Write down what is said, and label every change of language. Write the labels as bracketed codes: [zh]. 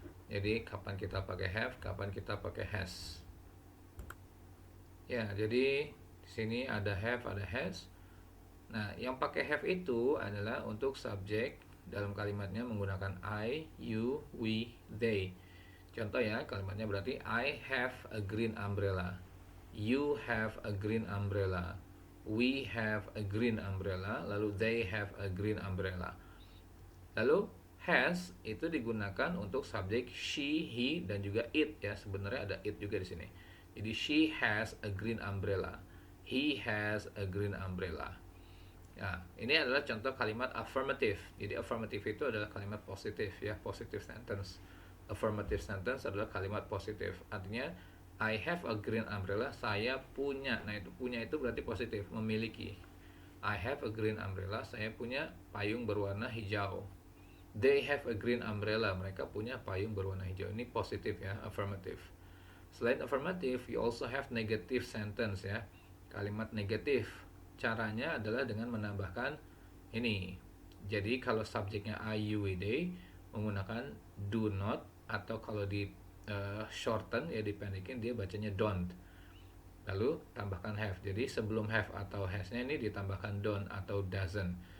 [id] Jadi kapan kita pakai have, kapan kita pakai has. Ya, jadi di sini ada have, ada has. Nah, yang pakai have itu adalah untuk subjek dalam kalimatnya menggunakan I, you, we, they. Contoh ya, kalimatnya berarti [en] I have a green umbrella. You have a green umbrella. We have a green umbrella. [id] Lalu [en] they have a green umbrella. [id] Lalu has itu digunakan untuk subjek she, he, dan juga it ya. Sebenarnya ada it juga di sini. Jadi she has a green umbrella. He has a green umbrella. Ya, ini adalah contoh kalimat affirmative. Jadi affirmative itu adalah kalimat positif ya, [en] positive sentence. Affirmative sentence [id] adalah kalimat positif. Artinya [en] I have a green umbrella, [id] saya punya. Nah, itu punya itu berarti positif, memiliki. [en] I have a green umbrella, [id] saya punya payung berwarna hijau. [en] They have a green umbrella, [id] mereka punya payung berwarna hijau. Ini positif ya, affirmative. Selain [en] affirmative, you also have negative sentence ya. [id] Kalimat negatif. Caranya adalah dengan menambahkan ini. Jadi kalau subjeknya I, you, we, they menggunakan do not, atau kalau di shorten ya, dipendekin, dia bacanya don't. Lalu tambahkan have. Jadi sebelum have atau has-nya ini ditambahkan don't atau doesn't.